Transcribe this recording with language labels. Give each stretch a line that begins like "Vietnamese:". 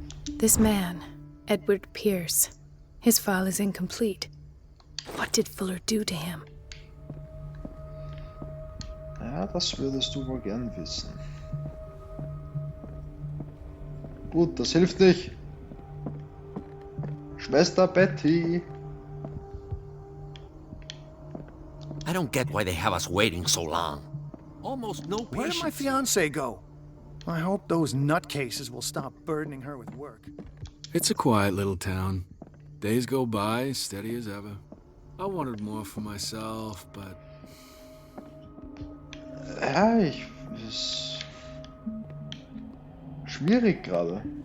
English: This man, Edward Pierce, his file is incomplete. What did Fuller do to him?
German: Ja, das würdest du wohl gern wissen. Gut, das hilft nicht. Schwester Betty.
English: I don't get why they have us waiting so long. Almost no Where did my patience. fiance go? I hope those nutcases will stop burdening her with work. It's a quiet little town. Days go by, steady as ever. I wanted more for myself, but...
German: Ja, ist schwierig gerade.